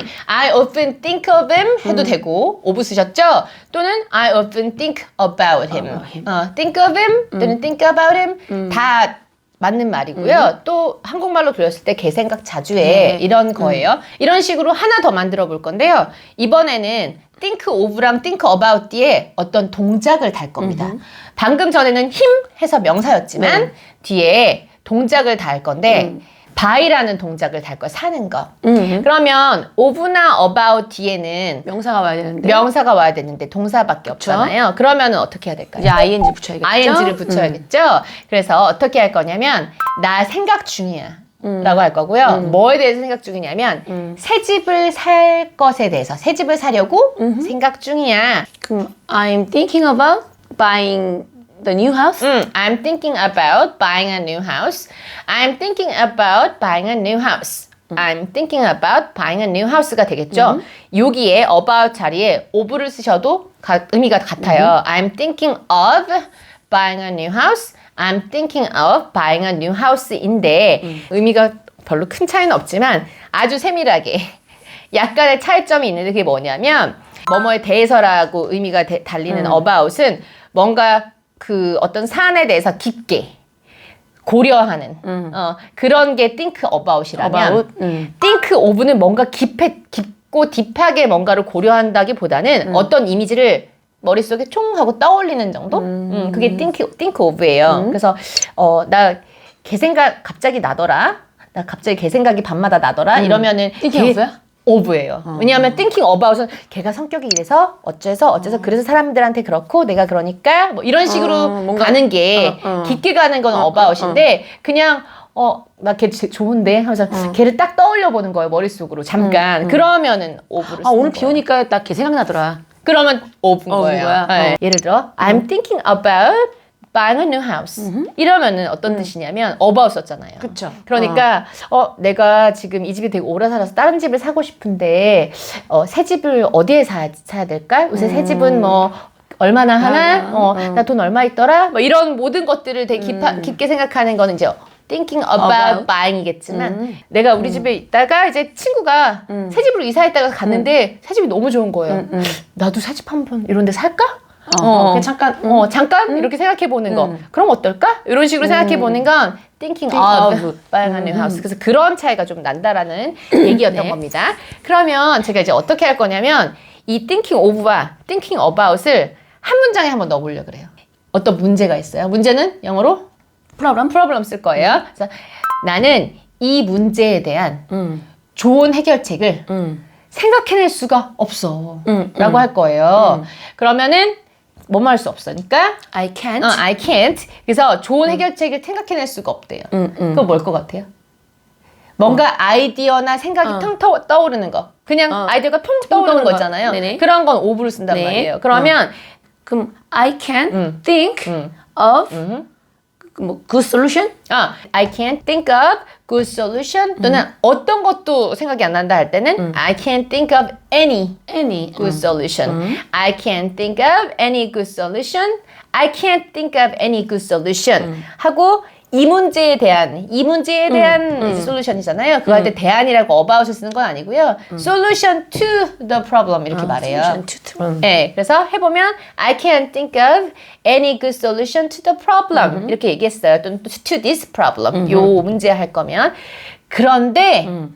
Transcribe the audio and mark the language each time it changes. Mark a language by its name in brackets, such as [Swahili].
[English] I often think of him [Korean] 해도 되고 [English] of [Korean] 쓰셨죠? 또는 [English] I often think about him. think of him [Korean] 또는 [English] think about him [Korean] 다 맞는 말이고요. 또 한국말로 들렸을 때 걔 생각 자주 해. 이런 거예요. 이런 식으로 하나 더 만들어 볼 건데요. 이번에는 think of랑 think about 뒤에 어떤 동작을 달 겁니다. 방금 전에는 him 해서 명사였지만 뒤에 동작을 달 건데 by라는 동작을 달 거야. 사는 거. 그러면 of나 about 뒤에는 명사가 와야 되는데 동사밖에 없잖아요. 그러면은 어떻게 해야 될까요? 이제 ing 붙여야겠죠. ing를 붙여야겠죠. 그래서 어떻게 할 거냐면 나 생각 중이야. 라고 할 거고요. 뭐에 대해서 생각 중이냐면 새 집을 살 것에 대해서 새 집을 사려고 생각 중이야. 그럼 [English] I'm thinking about buying the new house. I'm thinking about buying a new house. I'm thinking about buying a new house. I'm thinking about buying a new house [Korean] 가 되겠죠. 여기에 about 자리에 of를 쓰셔도 의미가 같아요. [English] I'm thinking of buying a new house. I'm thinking of buying a new house [Korean] 인데 의미가 별로 큰 차이는 없지만 아주 세밀하게 약간의 차이점이 있는데 그게 뭐냐면 뭐뭐에 대해서라고 의미가 달리는 about은 뭔가 그 어떤 사안에 대해서 깊게 고려하는 그런 게 think about이라면 think of는 뭔가 깊고 딥하게 뭔가를 고려한다기보다는 어떤 이미지를 머릿속에 총 하고 떠올리는 정도? 그게 think of예요. 그래서 나 걔 생각 갑자기 나더라. 나 갑자기 걔 생각이 밤마다 나더라. 이러면은 [English] thinking of [Korean] 야? of예요. 왜냐하면 thinking about은 걔가 성격이 이래서 어째서 그래서 사람들한테 그렇고 내가 그러니까 뭐 이런 식으로 뭔가 가는 게 깊게 가는 건 about인데 그냥 나 걔 좋은데 하면서 걔를 딱 떠올려 보는 거예요. 머릿속으로 잠깐. 그러면은 of를 쓰는 오늘 비 거예요. 오니까 딱 걔 생각나더라. 그러면 of인 거예요. 네. 예를 들어 [English] I'm thinking about buying a new house. [Korean] 이러면은 어떤 뜻이냐면 about 썼잖아요. 그쵸. 그러니까 내가 지금 이 집이 되게 오래 살아서 다른 집을 사고 싶은데 새 집을 어디에 사야 될까? 요새 새 집은 뭐 얼마나 하나? 나 돈 얼마 있더라? 뭐 이런 모든 것들을 되게 깊게 생각하는 거는 이제 thinking about buying이겠지만 내가 우리 집에 있다가 이제 친구가 새 집으로 이사했다가 갔는데 새 집이 너무 좋은 거예요. 나도 새 집 한번 이런 데 살까? 그냥 잠깐 이렇게 생각해 보는 거. 그럼 어떨까? 이런 식으로 생각해 보는 건 [English] thinking of buying a new house. [Korean] 그래서 그런 차이가 좀 난다라는 얘기였던 겁니다. 그러면 제가 이제 어떻게 할 거냐면 이 thinking of와 thinking about을 한 문장에 한번 넣어보려고 그래요. 어떤 문제가 있어요. 문제는 영어로 problem 쓸 거예요. 그래서 나는 이 문제에 대한 좋은 해결책을 생각해낼 수가 없어. 라고 할 거예요. 그러면은 뭐뭐 할 수 없으니까 [English] I can't. I can't. [Korean] 그래서 좋은 해결책을 생각해낼 수가 없대요. 그건 뭘 것 같아요? 뭔가 아이디어나 생각이 텅 떠오르는 거. 그냥 아이디어가 통 떠오르는 거 있잖아요. 네네. 그런 건 of를 쓴단 말이에요. 그러면 그럼 [English] I can think of [Korean] 뭐 [English] good solution? I can't think of good solution [Korean] 또는 어떤 것도 생각이 안 난다 할 때는 [English] I can't think of any good solution. I can't think of any good solution. I can't think of any good solution. [Korean] 하고 이 문제에 대한 이제 솔루션이잖아요. 그거 할 때 대안이라고 about을 쓰는 건 아니고요. [English] Solution to the problem [Korean] 이렇게 말해요. [English] Solution to the problem. [Korean] 네, 그래서 해보면 [English] I can't think of any good solution to the problem [Korean] 이렇게 얘기했어요. 또는 [English] to this problem [Korean] 요 문제 할 거면 그런데